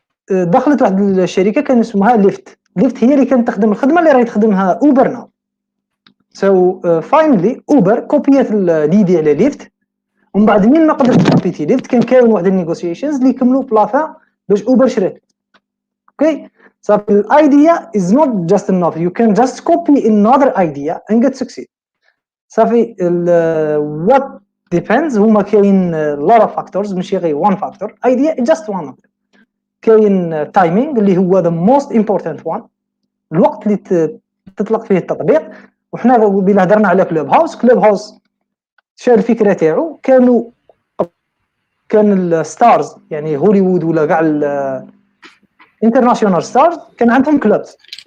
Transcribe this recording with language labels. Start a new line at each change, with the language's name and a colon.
Arabic: دخلت واحد الشركه كان اسمها ليفت هي اللي كانت تخدم الخدمه اللي راهي تخدمها اوبر ناو. سو فاينلي اوبر كوبيات ليدي على ليفت، ومن بعد مين ما قدرت تكوبيتي ليفت كان كاين واحد النيغوسيشنز اللي كملوا بلافا باش اوبر شرات.
English: Okay so the idea is not just enough. You can just copy another idea and get succeed.
Arabic: صافي
English: what depends
Arabic: هما كاين
English: a lot of factors
Arabic: ماشي غير
English: one factor. idea is just one of them.
Arabic: كاين timing اللي هو
English: the most important one،
Arabic: الوقت اللي تطلق فيه التطبيق. وحنا بلا هضرنا على كلوب هاوس شال الفكره تاعو، كان الستارز يعني هوليوود ولا كاع الانترناشونال ستارز كان عندهم كلوبز.